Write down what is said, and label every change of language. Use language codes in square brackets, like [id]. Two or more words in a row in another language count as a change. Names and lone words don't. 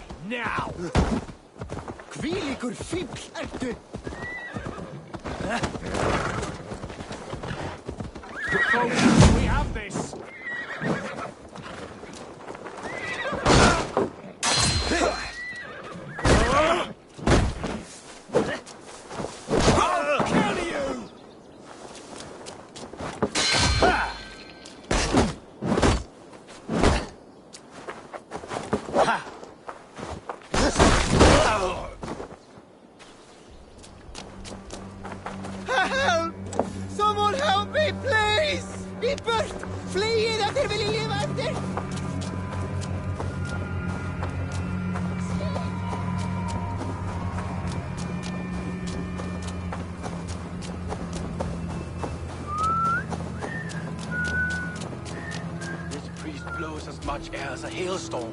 [en] now! [is] Hvílíkur fífl ertu! [en] Folks, we have this! I'll kill you! Help! Someone help me, please! [is] Í burt! Flýið ef þér viljið lifa eftir! [en] This priest blows as much air as a hailstorm.